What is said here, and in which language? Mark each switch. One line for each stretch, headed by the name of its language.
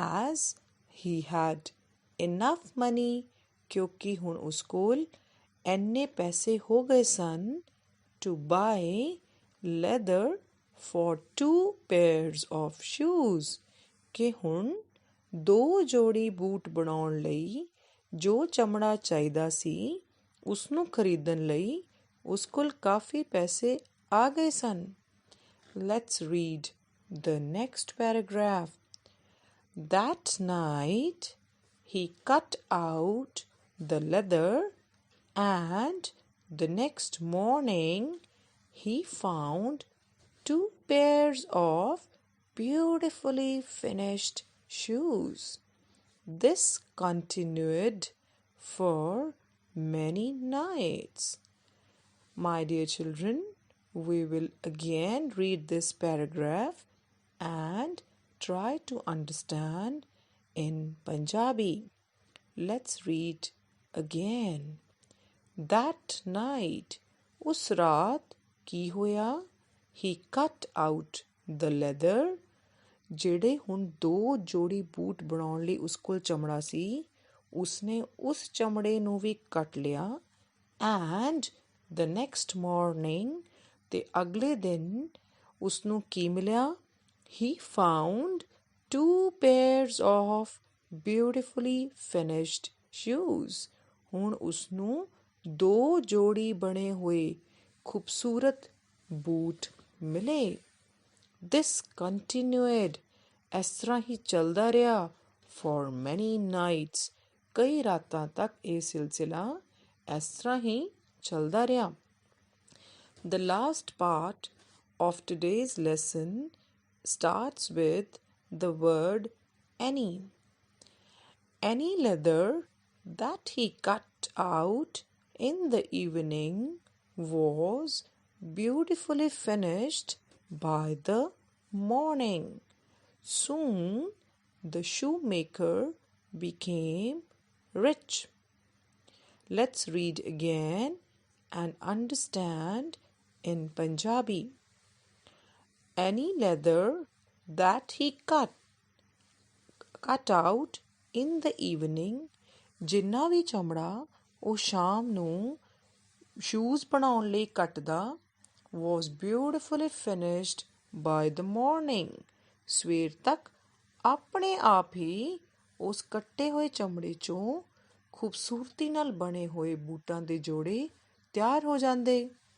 English: As he had enough money,
Punjabi: ਕਿਉਂਕਿ ਹੁਣ ਉਸ ਕੋਲ ਇੰਨੇ ਪੈਸੇ ਹੋ ਗਏ ਸਨ
English: to buy leather for 2 pairs of shoes,
Punjabi: ਕਿ ਹੁਣ 2 ਜੋੜੀ ਬੂਟ ਬਣਾਉਣ ਲਈ ਜੋ ਚਮੜਾ ਚਾਹੀਦਾ ਸੀ ਉਸਨੂੰ ਖਰੀਦਣ ਲਈ ਉਸ ਕੋਲ ਕਾਫੀ ਪੈਸੇ ਆ ਗਏ ਸਨ।
English: Let's read the next paragraph. That night he cut out the leather, and the next morning he found 2 pairs of beautifully finished shoes. This continued for many nights. My dear children, we will again read this paragraph and try to understand in Punjabi. Let's read again. That night,
Punjabi: ਉਸ ਰਾਤ ਕੀ ਹੋਇਆ?
English: He cut out the leather,
Punjabi: ਜਿਹੜੇ ਹੁਣ 2 ਜੋੜੀ boot ਬਣਾਉਣ ਲਈ ਉਸ ਕੋਲ ਚਮੜਾ ਸੀ ਉਸਨੇ ਉਸ ਚਮੜੇ ਨੂੰ ਵੀ ਕੱਟ ਲਿਆ।
English: And the next morning,
Punjabi: ਤੇ ਅਗਲੇ ਦਿਨ ਉਸਨੂੰ ਕੀ ਮਿਲਿਆ?
English: He found 2 pairs of beautifully finished shoes.
Punjabi: ਹੁਣ ਉਸਨੂੰ 2 ਜੋੜੀ ਬਣੇ ਹੋਏ ਖੂਬਸੂਰਤ ਬੂਟ ਮਿਲੇ।
English: This continued,
Punjabi: ਇਸ ਤਰ੍ਹਾਂ ਹੀ ਚੱਲਦਾ ਰਿਹਾ
English: for many nights,
Punjabi: ਕਈ ਰਾਤਾਂ ਤੱਕ ਇਹ ਸਿਲਸਿਲਾ ਇਸ ਤਰ੍ਹਾਂ ਹੀ ਚੱਲਦਾ ਰਿਹਾ।
English: The last part of today's lesson starts with the word any. Any leather that he cut out in the evening was beautifully finished by the morning. Soon the shoemaker became rich. Let's read again and understand in Punjabi. Any leather that he cut out in the evening,
Punjabi: ਜਿੰਨਾ ਵੀ ਚਮੜਾ ਉਹ ਸ਼ਾਮ ਨੂੰ shoes ਬਣਾਉਣ ਲਈ ਕੱਟਦਾ
English: was beautifully finished by the morning,
Punjabi: ਸਵੇਰ ਤੱਕ ਆਪਣੇ ਆਪ ਹੀ ਉਸ ਕੱਟੇ ਹੋਏ ਚਮੜੇ ਚੋਂ ਖੂਬਸੂਰਤੀ ਨਾਲ ਬਣੇ ਹੋਏ ਬੂਟਾਂ ਦੇ ਜੋੜੇ ਤਿਆਰ ਹੋ ਜਾਂਦੇ।